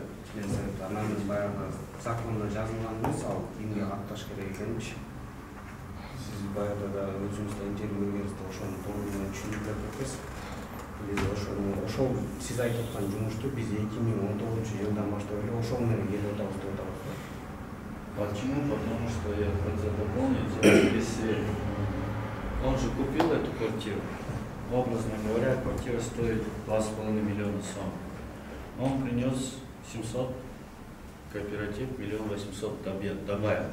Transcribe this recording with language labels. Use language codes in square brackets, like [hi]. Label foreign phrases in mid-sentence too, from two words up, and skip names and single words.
[ky] Анан баягы законда жазылган эмес, ал кимге катташ керек экенmiş. Сиз баягы да өзүңүз интервью бергенизде ошону толук менен түшүндүрүп бердиңиз. Биз ошол сиз айтып аткан жумушту биз 2019-жылдан баштап эле ошол менен келип атабыз деп атабыз. [ru] Почему? Потому что я хотел дополнить, если он же купил эту квартиру, образно говоря, квартира стоит 2,5 миллиона сом. Он принес 700, кооператив 1 800 000 добавил.